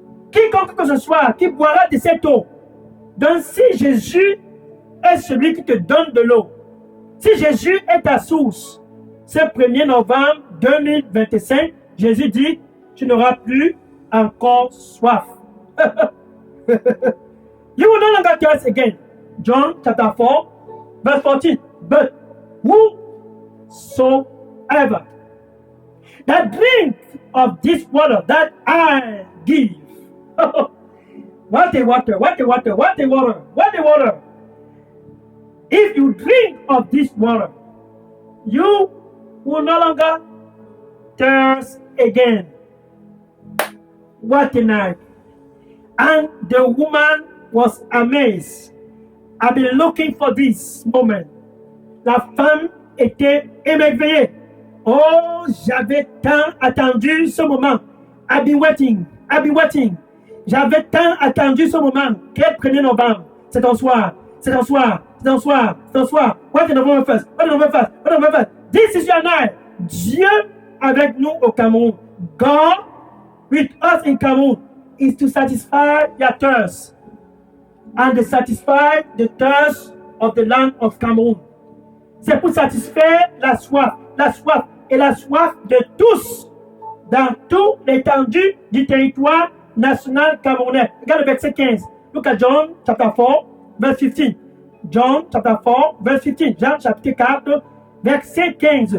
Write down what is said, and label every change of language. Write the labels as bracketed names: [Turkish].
[French] Quiconque que ce soit qui boira de cette eau. Donc si Jésus est celui qui te donne de l'eau, si Jésus est ta source, ce 1er novembre 2025, Jésus dit, tu n'auras plus encore soif. [English] You will no longer thirst again. John chapter 4, verse 14. But whosoever that drink of this water that I give. What a water, what a water, what a water, what a water. If you drink of this water, you will no longer thirst again. What a night. And the woman was amazed. I've been looking for this moment. [French] La femme était émerveillée. Oh, j'avais tant attendu ce moment. [English] I've been waiting. I've been waiting. [French] J'avais tant attendu ce moment. Quel 1er novembre? C'est un soir. [English] C'est un soir. C'est un soir. C'est un soir. What in November 1st? What in November 1st? What in November 1st? This is your night. [French] Dieu avec nous au Cameroun. [English] God with us in Cameroon is to satisfy your thirst and to satisfy the thirst of the land of Cameroon. [French] C'est pour satisfaire la soif et la soif de tous dans toute l'étendue du territoire national camerounais. Regarde le verset 15. [English] Look at John chapter 4, verse 15. John chapter 4, verse 15. [French] Jean chapitre 4, verset 15.